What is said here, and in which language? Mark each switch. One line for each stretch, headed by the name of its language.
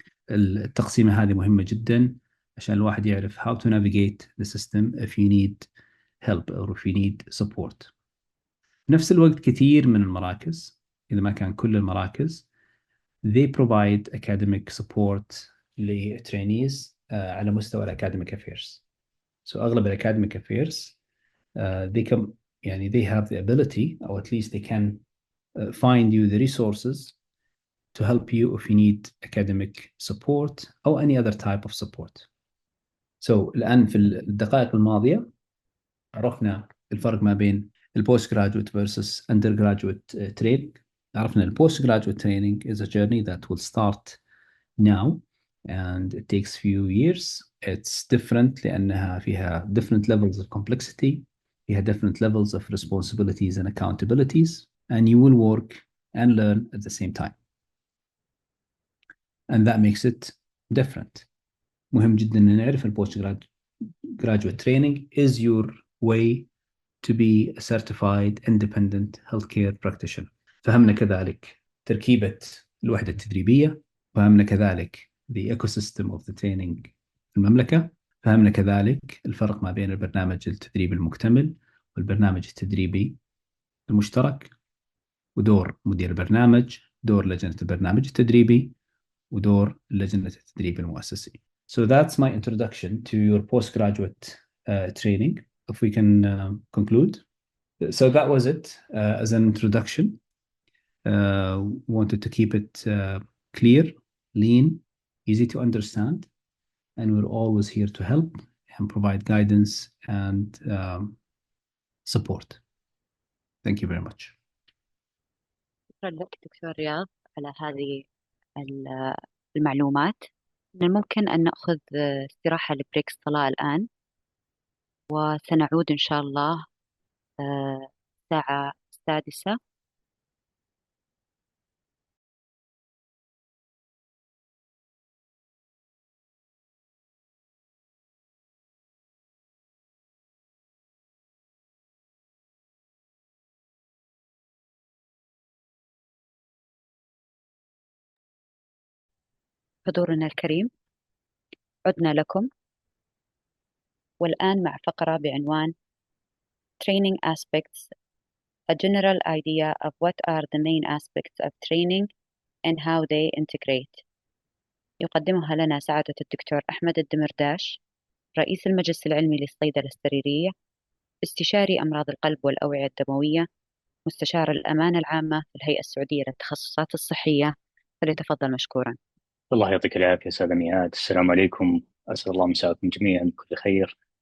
Arabic: التقسيمة هذه مهمة جدا عشان الواحد يعرف
English: how to navigate the system if you need help or if you need support.
Arabic: في نفس الوقت كثير من المراكز إذا ما كان كل المراكز
English: they provide academic support
Arabic: لtrainees على مستوى الacademic affairs.
English: So أغلب الacademic affairs they can يعني they have the ability or at least they can find you the resources to help you if you need academic support أو any other type of support.
Arabic: So الآن في الدقائق الماضية عرفنا الفرق ما بين البوست
English: graduate versus undergraduate training.
Arabic: عرفنا البوست
English: graduate training is a journey that will start now and it takes few years. It's different
Arabic: لأنها فيها
English: different levels of complexity, فيها different levels of responsibilities and accountabilities, and you will work and learn at the same time. And that makes it different.
Arabic: مهم جدا أن نعرف البوست
English: graduate training is your way to be a certified independent healthcare practitioner.
Arabic: فهمنا كذلك تركيبة الوحدة التدريبية، فهمنا كذلك
English: the ecosystem of the training
Arabic: في المملكة، فهمنا كذلك الفرق ما بين البرنامج التدريبي المكتمل والبرنامج التدريبي المشترك، ودور مدير البرنامج، دور لجنة البرنامج التدريبي، ودور لجنة التدريب المؤسسي.
English: So that's my introduction to your postgraduate training. If we can conclude. So that was it as an introduction. Wanted to keep it clear, lean, easy to understand, and we're always here to help and provide guidance and support. Thank you very much.
Arabic: شكرا لك دكتور رياض على هذه المعلومات. من الممكن أن نأخذ استراحة لبريك الصلاة الآن، وسنعود إن شاء الله الساعة 6. حضورنا الكريم، عدنا لكم، والآن مع فقرة بعنوان
English: Training Aspects, a general idea of what are the main aspects of training and how they integrate.
Arabic: يقدمها لنا سعادة الدكتور أحمد الدمرداش، رئيس المجلس العلمي للصيدلة السريرية، استشاري أمراض القلب والأوعية الدموية، مستشار الأمانة العامة في الهيئة السعودية للتخصصات الصحية. فليتفضل مشكورا. الله يعطيك العافية أستاذ ميعاد. السلام عليكم، أسأل الله مساءكم جميعا بكل خير.